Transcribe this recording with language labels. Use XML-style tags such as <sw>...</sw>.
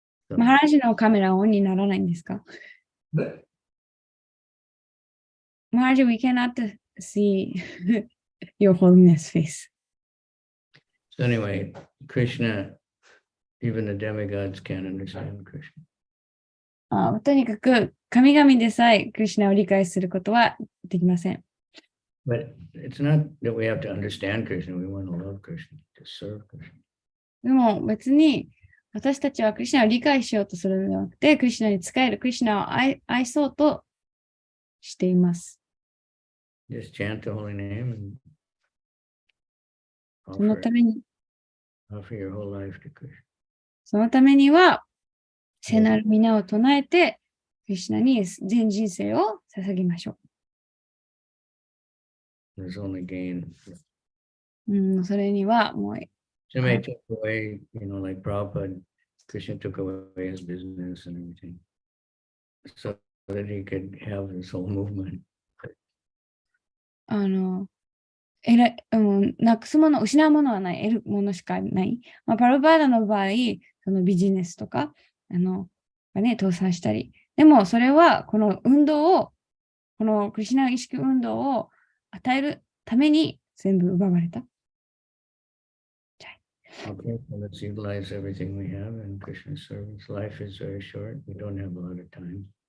<ja>マハラジのカメラオンにならないんですか？</ja> <en>マハラジ、we cannot see your holiness face. So anyway, Krishna, even the demigods can't understand Krishna.</en> <ja>とにかく神々でさえクリシュナを理解することはできません。</ja> <en>But it's not that we have to understand Krishna. We want to love Krishna, to serve Krishna.</en> <ja>でも別に私たちはクリシュナを理解しようとするのではなくて、クリシュナに仕える、クリシュナを愛そうとしています。</ja> <en>Just chant the holy name and</en> <ja>そのために、</ja> <en>offer your whole life to Krishna.</en> <ja>そのためには、聖なる皆を唱えて、クリシュナに全人生を捧げましょ</ja> <en>う。There's only gain.</en> <ja>それにはもう。</ja> <en>So may take away, like Prabhupada, Krishna took away his business and everything, so that he could have this whole movement.</en> <ja>なくすもの、失うものはない、得るものしかない。パルバーダの場合、そのビジネスとか、倒産したり。でも、それは、この運動を、このクリシュナ意識運動を与えるために全部奪われた。</ja> <en>Okay, so let's utilize everything we have in Krishna's service. Life is very short. We don't have a lot of time.</en>